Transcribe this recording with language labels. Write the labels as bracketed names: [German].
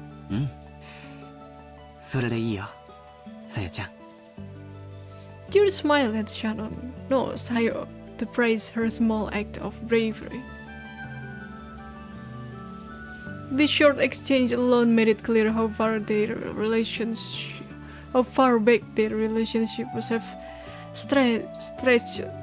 [Japanese] うん。それでいいよ、さよちゃん。 [English] George smiled at Shannon, no, Sayo, to praise her small act of bravery. This short exchange alone made it clear how far back their relationship was have stretched.